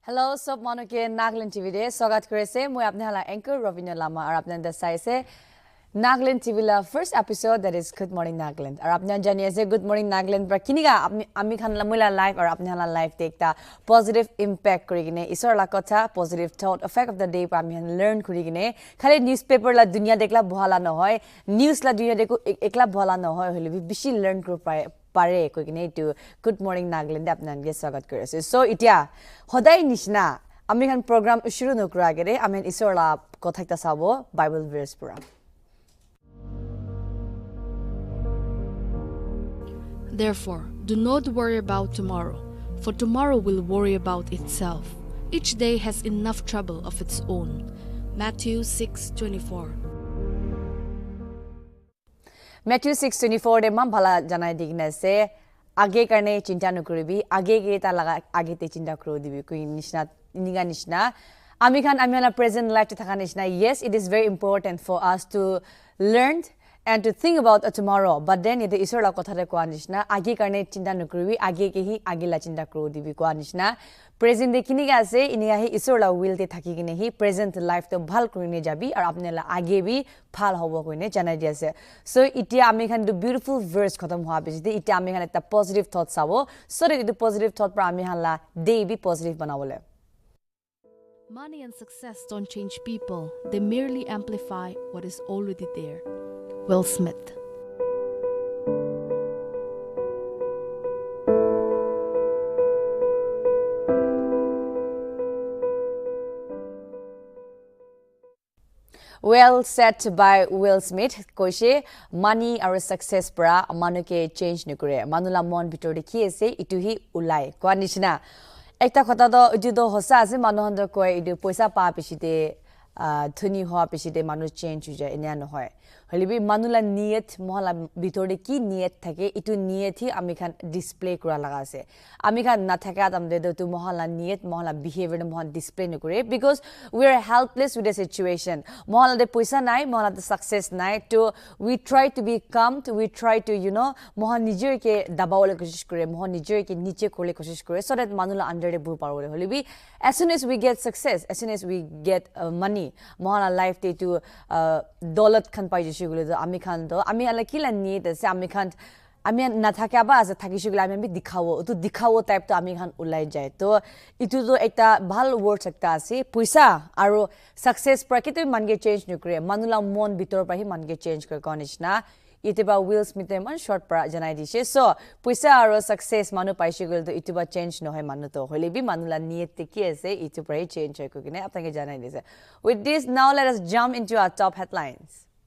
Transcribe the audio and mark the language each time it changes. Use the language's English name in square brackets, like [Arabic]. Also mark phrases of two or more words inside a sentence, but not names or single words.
[Naga Pidgin] Hello, sob manu ke Nagaland TV de swagat korese moi apne hala anchor Ravina Lama ar apne dasai se Nagaland TV la first episode that is Good Morning Nagaland ar apne jani ase Good Morning Nagaland pra kiniga ami khan la mula live ar apne hala live tekta [English] positive impact [Naga Pidgin] korigine isor la kotha [English] positive thought effect of the day [Naga Pidgin] pa ami learn korigine khale newspaper la dunia dekla bhala no hoy news la dunia deku ekla bhala no hoy hole bi bishi learn kor pare kokine to Good Morning Nagaland apnan ge swagat korese so itia hodai nishna ami khan program shuru nokra agere amen isor la kotha ta sabo [English] Bible verse [Naga Pidgin] pura. [English] Therefore, do not worry about tomorrow, for tomorrow will worry about itself. Each day has enough trouble of its own. Matthew 6:24. [Naga Pidgin] Matthew 6:24 de mam bhala janai digne se age karne chinta nukuribi age ge ta laga age te chinta kro dibi koi nishna niga nishna ami khan ami la present life te thaka nishna [English] yes it is very important for us to learn and to think about tomorrow [Naga Pidgin] but then ite isor la kotha re kwa nishna age karne chinta nukuribi age ke hi age la chinta kro dibi kwa nishna present de kini ga ase inia hi isor la will te thaki kine hi present life to bhal kurine jabi ar apne la age bi bhal hobo koine janai di ase so itia ami khan do [English] beautiful verse [Naga Pidgin] khatam hoa biji de itia ami khan eta [English] positive thoughts [Naga Pidgin] sabo [English] so that the positive thought [Naga Pidgin] pra ami khan la day bi positive banawole. [English] Money and success don't change people, they merely amplify what is already there. Will Smith. Well said by Will Smith. [Naga Pidgin] Koishe [English] money or success [Naga Pidgin] pra manuke change nukure. Manula mon bitor de ki ase itu hi ulai. Kwa nishna. Ekta khota do itu do hosa ase manuhanda koi itu poisa pa pishite thuni hoa pishite manu change uje enya no hoy. Holibi manula niyat mohala bitor de ki niyat thake itu niyat hi ami khan display kura laga ase. Ami khan na thaka tam de do tu mohala niyat mohala behavior de mohan display nukure [English] because we are helpless with the situation. [Naga Pidgin] Mohala de poisa nai mohala de success nai to [English] we try to be calm we try to [Naga Pidgin] mohan nijor ke dabawole koshish kore mohan nijor ke niche kole koshish kore [English] so that [Naga Pidgin] manula under de bur parole holibi as [English] soon as we get success as soon as we get money [Naga Pidgin] mohala life te to dolat khan pai ami khan do ami ala kila ni de se ami khan ami na thaka ba as thaki shugla ami bi dikhawo type to ami khan ulai jai to itu to ekta bhal word sakta ase puisa aro success prakito mange change nukre manula mon bitor pa hi mange change kar konishna itiba Will Smith man short pra janai dishe so puisa aro success manu paise gol to itiba change no hai manu to hole bi manula niyat te ki ase itu pra change hoy ko kine apnake janai dise [English] with this now let us jump into our top headlines.